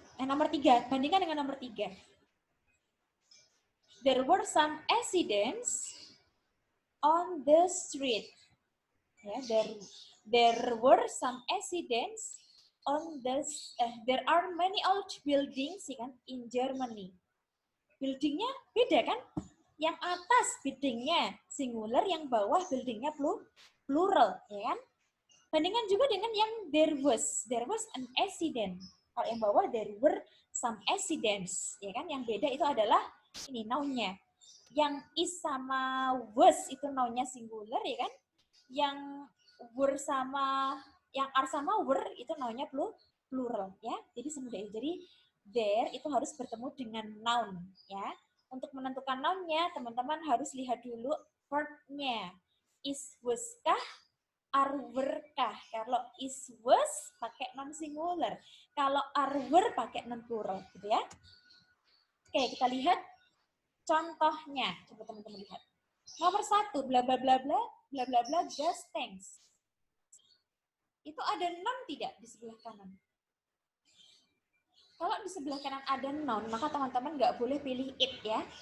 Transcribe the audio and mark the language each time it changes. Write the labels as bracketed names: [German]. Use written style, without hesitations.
[Indonesian] Nomor 3, bandingkan dengan nomor 3. [English] There were some accidents on the street. Ya, there were some accidents on the. There are many old buildings, [Indonesian] ya kan, [English] in Germany. [Indonesian] Buildingnya beda kan? Yang atas buildingnya singular, yang bawah buildingnya plural, ya kan? Bandingkan juga dengan yang [English] there was an accident. [Indonesian] Kalau yang bawah [English] there were some accidents, [Indonesian] ya kan? Yang beda itu adalah ini noun-nya. Yang is sama was itu noun-nya singular, ya kan? Yang were sama yang are sama were itu noun-nya plural, ya. Jadi semudah itu. Jadi there itu harus bertemu dengan noun, ya. Untuk menentukan noun-nya, teman-teman harus lihat dulu verb-nya. Is, was kah? Are, were kah? Kalau is, was pakai noun singular. Kalau are, were pakai noun plural, gitu ya. Oke, kita lihat contohnya. Coba teman-teman lihat. Nomor 1, bla bla bla bla, bla bla bla, just thanks. Itu ada noun tidak di sebelah kanan? Kalau di sebelah kanan ada noun, maka teman-teman nggak boleh pilih it ya.